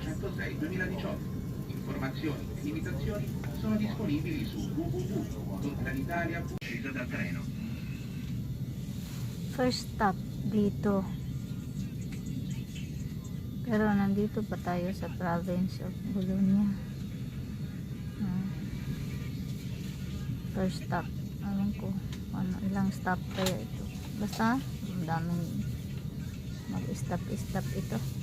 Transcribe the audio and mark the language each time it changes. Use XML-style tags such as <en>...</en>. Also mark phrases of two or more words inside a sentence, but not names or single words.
<it>06-2018. Informazioni e limitazioni sono disponibili su www.lontanitalia. Scesa dal treno.</it> <en>First stop</en> <tl>dito. Pero nandito pa tayo sa</tl> <en>province of Bologna. First stop.</en> <tl>Alam ko ilang stop kaya ito. Basta ang daming mag-stop ito.</tl>